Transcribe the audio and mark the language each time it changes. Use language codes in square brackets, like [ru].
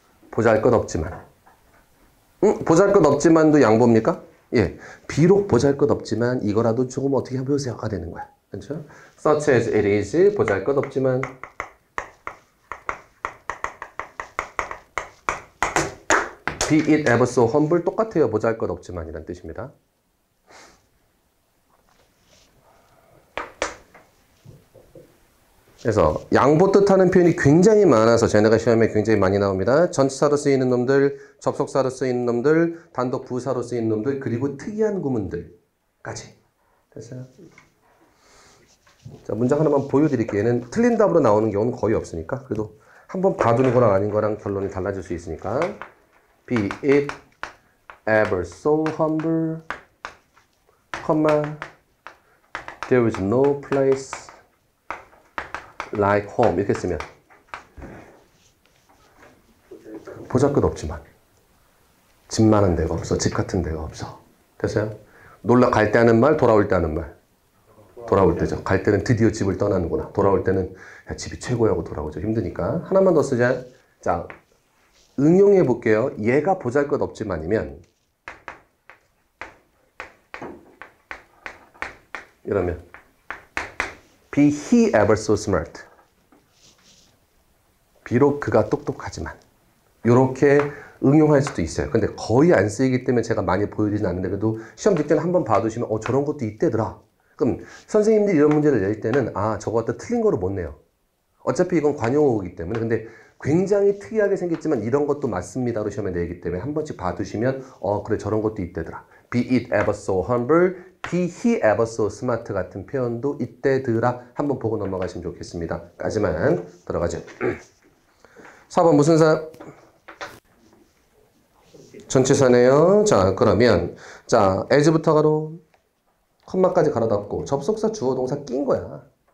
[ko] 보잘것없지만 보잘것없지만도 양보입니까? 예, 비록 보잘것없지만 이거라도 조금 어떻게 해보세요가 되는 거야. 그렇죠? [en] Such as it is [ko] 보잘것없지만 [en] be it ever so humble [ko] 똑같아요. 보잘것없지만 이란 뜻입니다. 그래서 양보 뜻하는 표현이 굉장히 많아서 쟤네가 시험에 굉장히 많이 나옵니다. 전치사로 쓰이는 놈들, 접속사로 쓰이는 놈들, 단독 부사로 쓰이는 놈들, 그리고 특이한 구문들까지. 됐어요? 자, 문장 하나만 보여드릴게요. 얘는 틀린 답으로 나오는 경우는 거의 없으니까 그래도 한번 봐두는 거랑 아닌 거랑 결론이 달라질 수 있으니까 [en] be it ever so humble, there is no place like home [ko] 이렇게 쓰면 보잘것없지만 집 많은 데가 없어. 집 같은 데가 없어. 됐어요? 놀러 갈 때 하는 말, 돌아올 때 하는 말. 돌아올 때죠. 갈 때는 드디어 집을 떠나는구나. 돌아올 때는 야, 집이 최고야 하고 돌아오죠. 힘드니까. 하나만 더 쓰자. 자, 응용해 볼게요. 얘가 보잘것없지만이면 이러면 [en] be he ever so smart. [ko] 비록 그가 똑똑하지만 이렇게 응용할 수도 있어요. 근데 거의 안 쓰이기 때문에 제가 많이 보여드리진 않는데 그래도 시험 직전에 한번 봐두시면 저런 것도 있대더라. 그럼 선생님들이 이런 문제를 낼 때는 저거 갖다 틀린 거로 못 내요. 어차피 이건 관용어이기 때문에. 근데 굉장히 특이하게 생겼지만 이런 것도 맞습니다로 시험에 내기 때문에 한 번씩 봐두시면 그래 저런 것도 있대더라. [en] Be it ever so humble, be he ever so smart [ko] 같은 표현도 있대더라. 한번 보고 넘어가시면 좋겠습니다. 까지만 들어가죠. 4번 무슨 사? 전치사네요. 자 그러면 자 as부터 가로 컴마까지 갈아닫고 접속사 주어 동사 낀 거야.